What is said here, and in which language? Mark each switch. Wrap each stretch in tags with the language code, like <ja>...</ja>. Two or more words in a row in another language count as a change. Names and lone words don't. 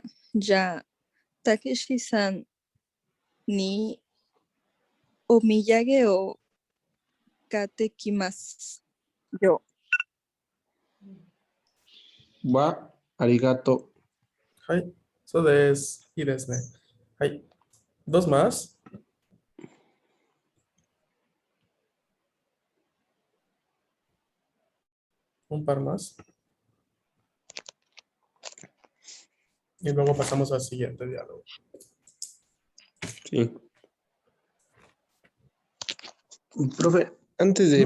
<ja>じゃあ、たけしさんにお土産を買ってきますよ。わ、ありがとう. はい。そうです。いいですね。</ja> <es>はい。Dos más. Un par más. Y luego pasamos al siguiente diálogo. Sí. Profe, antes de</es>